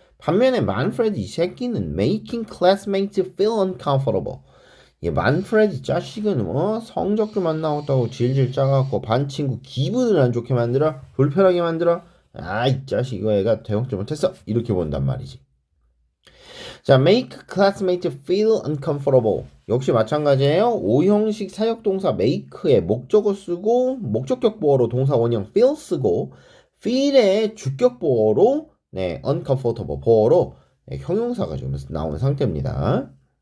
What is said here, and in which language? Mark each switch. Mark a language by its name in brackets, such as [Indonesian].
[Korean] 반면에 만프레드 이 새끼는 [English] making classmates feel uncomfortable. [Korean] 이 만프레드 자식은 성적 좀 안 나왔다고 질질 짜갖고 반 친구 기분을 안 좋게 만들어 불편하게 만들어 이 자식 이거 애가 대học 못했어 이렇게 본단 말이지. [English] 자, make classmates feel uncomfortable. [Korean] 역시 마찬가지예요. 5형식 사역동사 make의 목적어 쓰고 목적격 보어로 동사 원형 feel 쓰고 feel의 주격 보어로 uncomfortable 보어로 형용사가 지금 나온 상태입니다.